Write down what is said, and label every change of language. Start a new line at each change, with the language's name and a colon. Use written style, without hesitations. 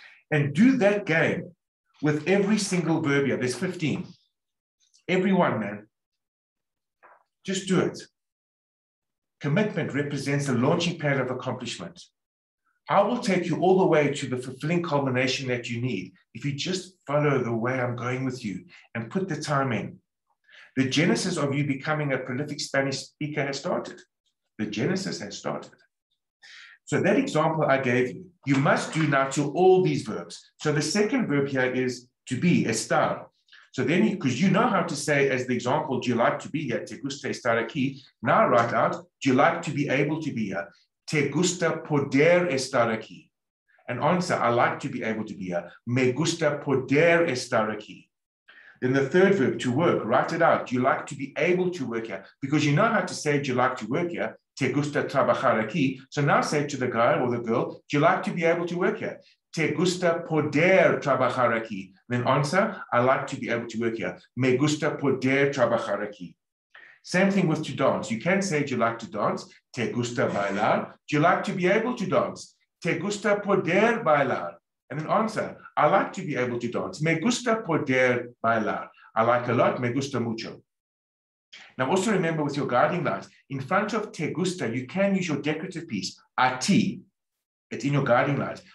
English: And do that game with every single verb here. There's 15. Every one, man. Just do it. Commitment represents the launching pad of accomplishment. I will take you all the way to the fulfilling culmination that you need if you just follow the way I'm going with you and put the time in. The genesis of you becoming a prolific Spanish speaker has started. The genesis has started. So that example I gave you, you must do now to all these verbs. So the second verb here is to be, estar. So then, because you know how to say, as the example, do you like to be here?
Spanish: Te gusta estar aquí.
English: Now write out, do you like to be able to be here?
Spanish: Te gusta poder estar aquí.
English: And answer, I like to be able to be here.
Spanish: Me gusta poder estar aquí.
English: Then the third verb, to work, write it out. Do you like to be able to work here? Because you know how to say, do you like to work here?
Spanish: Te gusta trabajar aquí.
English: So now say to the guy or the girl, do you like to be able to work here?
Spanish: Te gusta poder trabajar aquí.
English: Then answer, I like to be able to work here.
Spanish: Me gusta poder trabajar aquí.
English: Same thing with to dance. You can say, do you like to dance?
Spanish: Te gusta bailar.
English: Do you like to be able to dance?
Spanish: Te gusta poder bailar.
English: And then answer, I like to be able to dance.
Spanish: Me gusta poder bailar.
English: I like a lot.
Spanish: Me gusta mucho.
English: Now also remember with your guiding lines, in front of te gusta, you can use your decorative piece, a ti. It's in your guiding lines.